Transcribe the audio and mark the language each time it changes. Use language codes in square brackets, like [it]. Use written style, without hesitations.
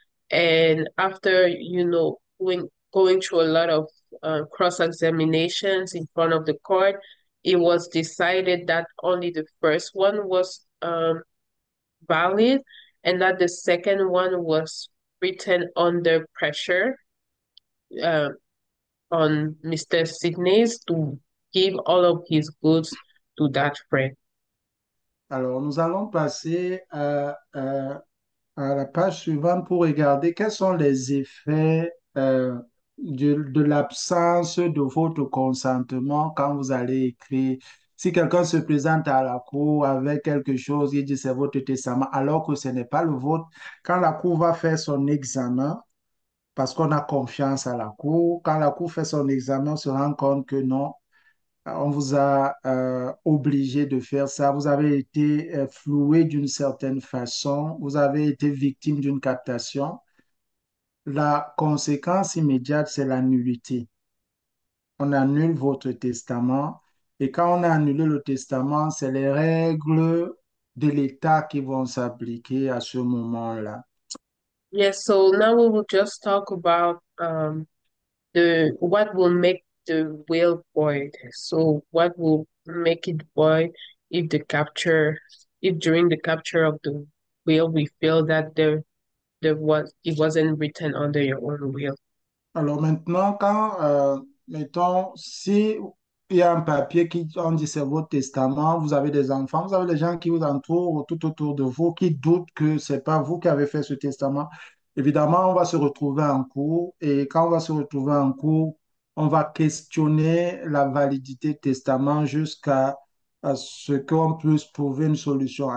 [en] And after, going through a lot of cross-examinations in front of the court, it was decided that only the first one was valid, and that the second one was written under pressure uh, on Mr. Sidney's to give all of his goods to that friend. [fr] Alors, nous allons passer à la page suivante pour regarder quels sont les effets de l'absence de votre consentement quand vous allez écrire. Si quelqu'un se présente à la cour avec quelque chose, il dit c'est votre testament, alors que ce n'est pas le vôtre. Quand la cour va faire son examen, parce qu'on a confiance à la cour, quand la cour fait son examen, on se rend compte que non, on vous a obligé de faire ça. Vous avez été floué d'une certaine façon. Vous avez été victime d'une captation. La conséquence immédiate, c'est la nullité. On annule votre testament. Et quand on a annulé le testament, c'est les règles de l'État qui vont s'appliquer à ce moment-là. [en] Yes, so now we will just talk about the what will make the will void. So what will make it void if if during the capture of the will we feel that it wasn't written under your own will. [fr] Alors maintenant, mettons, si il y a un papier qui, on dit c'est votre testament, vous avez des enfants, vous avez des gens qui vous entourent tout autour de vous, qui doutent que c'est pas vous qui avez fait ce testament, évidemment, on va se retrouver en cours et quand on va se retrouver en cours, on va questionner la validité du testament jusqu'à à ce qu'on puisse trouver une solution.